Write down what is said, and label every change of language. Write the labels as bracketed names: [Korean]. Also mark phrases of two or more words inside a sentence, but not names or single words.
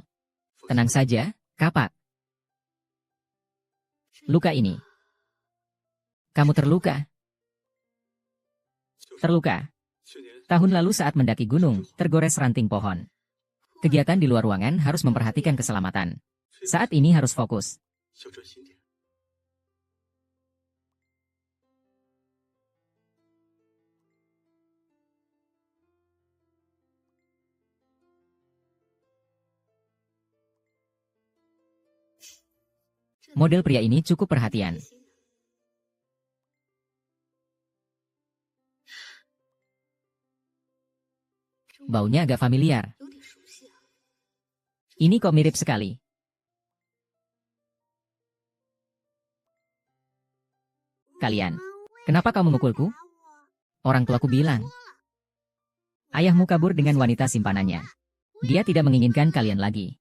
[Indonesian] Tenang saja, Kapak. Luka ini. Kamu terluka. Terluka. Tahun lalu saat mendaki gunung, tergores ranting pohon. Kegiatan di luar ruangan harus memperhatikan keselamatan. Saat ini harus fokus. [Chinese] 小专心点。 [Indonesian] Model pria ini cukup perhatian. Baunya agak familiar. [Chinese] 有点熟悉啊。 [Indonesian] Ini kok mirip sekali. Kalian, kenapa kau memukulku? Orang tuaku bilang. Ayahmu kabur dengan wanita simpanannya. Dia tidak menginginkan kalian lagi.